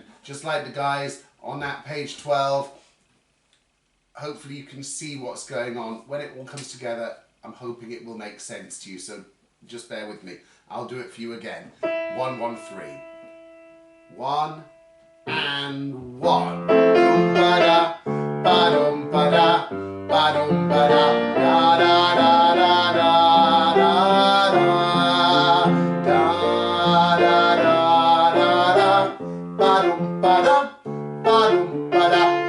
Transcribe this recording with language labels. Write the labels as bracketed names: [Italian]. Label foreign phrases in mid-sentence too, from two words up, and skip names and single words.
[English] Just like the guys on that page 12, hopefully you can see what's going on. When it all comes together, I'm hoping it will make sense to you, so just bear with me. I'll do it for you again. 1, 1, 3. 1 and 1. Badum bada, badum bada, badum bada, da da da da da da da da da da. Badum bada, badum bada.